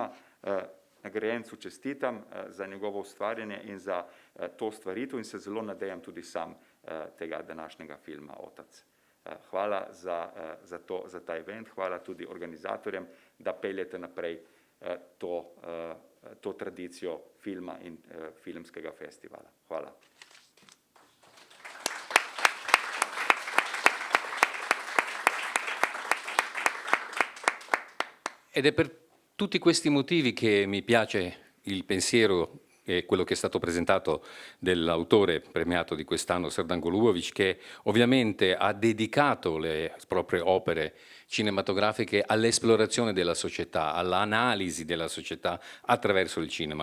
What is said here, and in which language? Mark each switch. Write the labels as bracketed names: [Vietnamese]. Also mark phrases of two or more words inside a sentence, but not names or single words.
[Slovenian] Nagrajencu čestitam za njegovo ustvarjanje in za to stvaritev in se zelo nadejam tudi sam tega današnjega filma Otac. Hvala za ta event, hvala tudi organizatorjem, da peljete naprej to tradicijo filma in filmskega festivala. Hvala. [Italian] Ed è per tutti questi motivi che mi piace il pensiero e quello che è stato presentato dell'autore premiato di quest'anno, Srdan Golubović, che ovviamente ha dedicato le proprie opere cinematografiche all'esplorazione della società, all'analisi della società attraverso il cinema.